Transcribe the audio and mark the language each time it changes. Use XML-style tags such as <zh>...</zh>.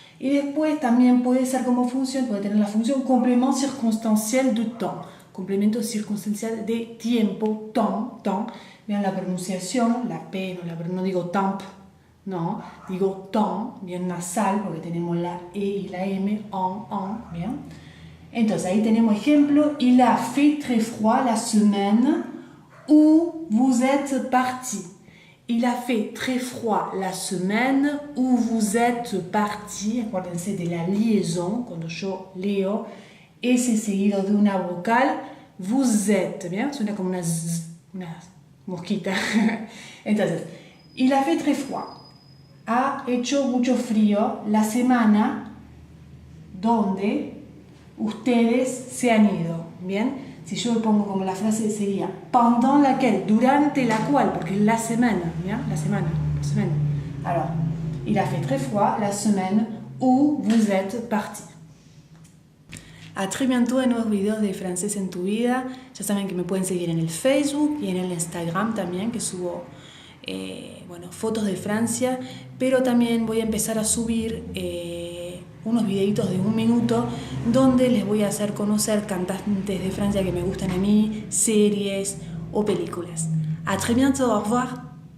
<es>Y después también puede ser como función, puede tener la función</es> <fr>complément circonstanciel de temps,</fr> <es>complemento circunstancial de tiempo, temps. Vean la pronunciación, la P, no digo temps, no, digo temps, bien nasal, porque tenemos la E y la M, en, bien. Entonces ahí tenemos ejemplo,</es> <fr>il a fait très froid la semaine où vous êtes parti. Il a fait très froid la semaine où vous êtes parti.</fr> <es>Acuérdense de la liaison, cuando yo leo, ese seguido de una vocal,</es> <fr>vous êtes,</fr> <es>bien, suena como una mosquita. Entonces,</es> <fr>il a fait très froid.</fr> <es>Ha hecho mucho frío la semana donde ustedes se han ido, bien. Si yo lo pongo como la frase sería</es> <fr>pendant laquelle,</fr> <es>durante la cual, porque es la semana, ¿ya? La semana.</es> <fr>Alors, il a fait très froid la semaine où vous êtes partis. A très bientôt</fr> <es>en nuevos videos de francés en tu vida. Ya saben que me pueden seguir en el Facebook y en el Instagram también, que subo fotos de Francia, pero también voy a empezar a subir unos videitos de 1 minuto donde les voy a hacer conocer cantantes de Francia que me gustan a mí, series o películas.</es> <fr>A très bientôt, au revoir.</fr>